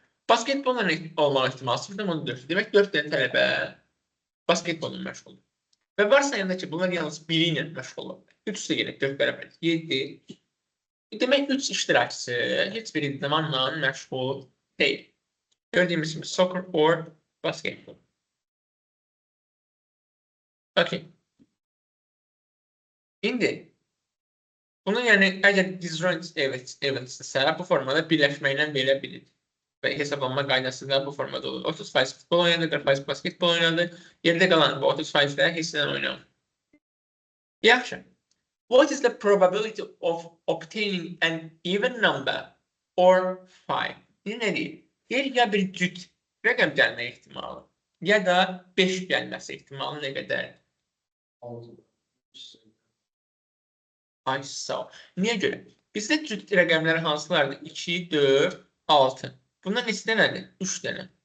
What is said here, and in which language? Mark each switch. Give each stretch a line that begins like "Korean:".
Azerbaijani: Basketbolla olmaq ehtimalı 0,4. Demək 4 dənə tələbə basketbolla məşğuldur. Və varsayanda ki, bunlar yalnız biri ilə məşğul olur. 3 üstə gələk 4 bərabər 7. Demək 3 iştirakçı heç bir idmanla məşğul deyil. Gördüyümüz kimi
English: soccer or
Azerbaijani: basketbol.
English: Okay.
Azerbaijani: İndi bunu yəni əgər disjoint eventsdirsə bu formada birləşməklə verə bilir. Və hesablanma qaydası da bu formada olur. 30% futbol oynadı, 40% basketbol oynadı. Yerdə qalan bu 30%-də heç nədən oynamır. Yaxşı.
English: What is the probability of obtaining an even number or 5?
Azerbaijani: Nə deyir? Deyir ya bir cüt rəqəm gəlmə ehtimalı, ya da 5 gəlməsi ehtimalı nə qədərdir? 6. Ay sağ ol. Niyə görə? Bizdə cüt rəqəmləri hansılardır? 2, 4, 6. Bundan neçə dənədir? 3 dənə.